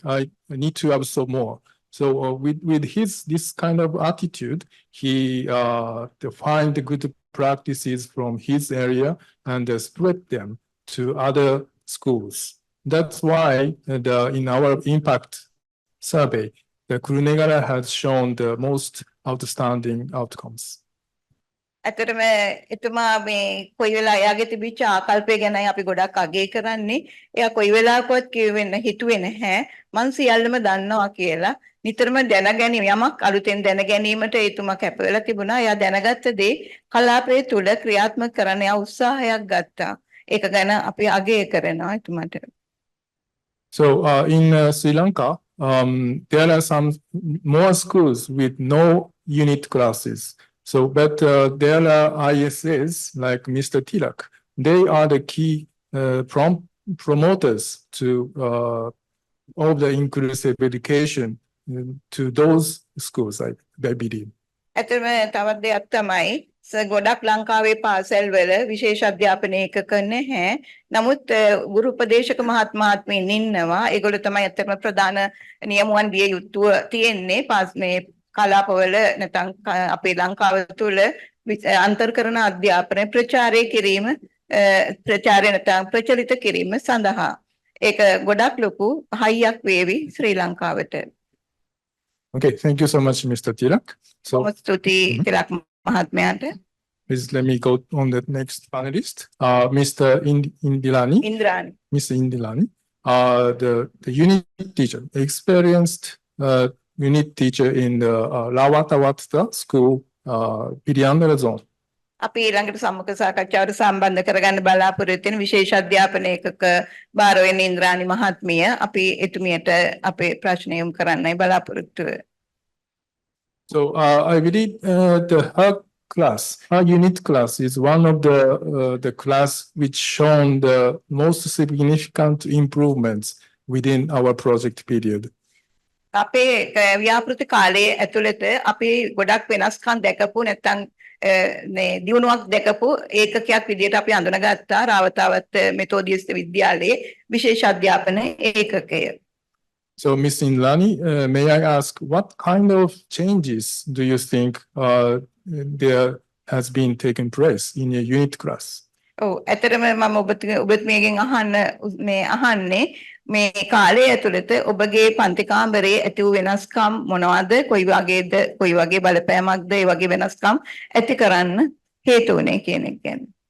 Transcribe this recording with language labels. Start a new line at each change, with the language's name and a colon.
English: I need to absorb more. So with his this kind of attitude, he find the good practices from his area and spread them to other schools. That's why in our impact survey, the Kurunegara has shown the most outstanding outcomes.
Sinhala: ඇතරම එතුමා මේ කොයි වෙලා එයාගේ තිබිච්ච ආකල්පය ගැනයි අපි ගොඩක් අගය කරන්නේ. එයා කොයි වෙලාවකවත් කියවෙන්න හිතුවේ නැහැ මං සියල්ලම දන්නවා කියලා. නිතරම දැනගැනීම යමක් අලුතෙන් දැන ගැනීමට එතුමා කැප වෙලා තිබුණා. එයා දැනගත්ත දේ කලාපයේ තුල ක්‍රියාත්මක කරන්න එයා උත්සාහයක් ගත්තා. ඒක ගැන අපි අගය කරනවා එතුමාට. So
English: in Sri Lanka, there are some more schools with no unit classes. So, but there are ISS like Mr. Tilak. They are the key promoters to of the inclusive education to those schools, I believe.
Sinhala: ඇත්තම තවත් දෙයක් තමයි ගොඩක් ලංකාවේ පාසල් වල විශේෂ අධ්‍යාපනය එකක නැහැ. නමුත් ගුරු උපදේශක මහත්මයාත්මීන් ඉන්නවා. ඒගොල්ලෝ තමයි ඇත්තම ප්‍රධාන නියමුවන් විය යුතුව තියෙන්නේ මේ කලාපවල නැත්නම් අපේ ලංකාව තුළ අන්තර් කරන අධ්‍යාපනය ප්‍රචාරය කිරීම ප්‍රචාරය නැත්නම් ප්‍රචලිත කිරීම සඳහා ඒක ගොඩක් ලොකු හයියක් වේවි ශ්‍රී ලංකාවට.
English: Okay, thank you so much, Mr. Tilak. So,
Sinhala: Tilak Mahatmyata.
English: Please let me go on the next panelist, Mr. Indrani. Mr. Indrani, the unit teacher, experienced unit teacher in the Lawatawata school, Piriandara zone.
Sinhala: අපි ඊළඟට සම්මුඛ සාකච්ඡාවට සම්බන්ධ කරගන්න බලාපොරොත්තු වෙන විශේෂ අධ්‍යාපන ඒකක භාර වෙන ඉන්ද්‍රානි මහත්මිය අපි එතුමියට අපේ ප්‍රශ්න යොමු කරන්නයි බලාපොරොත්තු වෙන්නේ.
English: So I believe her unit class is one of the class which shown the most significant improvements within our project period.
Sinhala: අපේ ව්‍යාපෘති කාලයේ ඇතුළත අපි ගොඩක් වෙනස්කම් දැකපු නැත්නම් දියුණුවක් දැකපු ඒකකයක් විදිහට අපි අඳුනගත්තා රාවතාවත් මෙතෝඩියස් විද්‍යාලයේ විශේෂ අධ්‍යාපන ඒකකය.
English: So, Ms. Inlani, may I ask what kind of changes do you think there has been taken place in your unit class?
Sinhala: ඔව් ඇත්තටම මම ඔබතුමියගෙන් අහන්නේ මේ කාලය ඇතුළත ඔබගේ පන්ති කාමරයේ ඇති වූ වෙනස්කම් මොනවද කොයි වගේ බලපෑමක්ද ඒ වගේ වෙනස්කම් ඇති කරන්න හේතු වුණේ කියන එක ගැන.